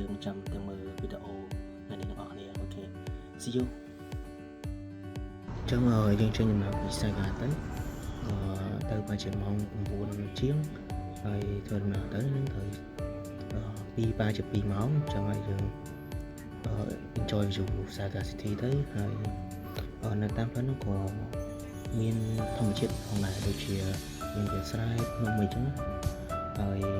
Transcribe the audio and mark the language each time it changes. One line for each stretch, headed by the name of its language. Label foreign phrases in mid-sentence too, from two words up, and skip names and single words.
Khmer: ចាំទាំងមើលវីដេអូនៅនេះទាំងអស់គ្នាអូខេ
English: see you
Khmer: ចឹងយើងចេញដំណើរពីសាយកាទៅទៅប្រហែលម៉ោង9ជាងហើយធ្វើដំណើរទៅនឹងត្រូវ2 ម៉ោងចឹងហើយយើង
English: enjoy view Saga City
Khmer: ទៅហើយនៅតាមផ្លូវនោះក៏មានធម្មជាតិផងដែរដូចជាមានវាលស្រែភ្នំអីចឹងហើយ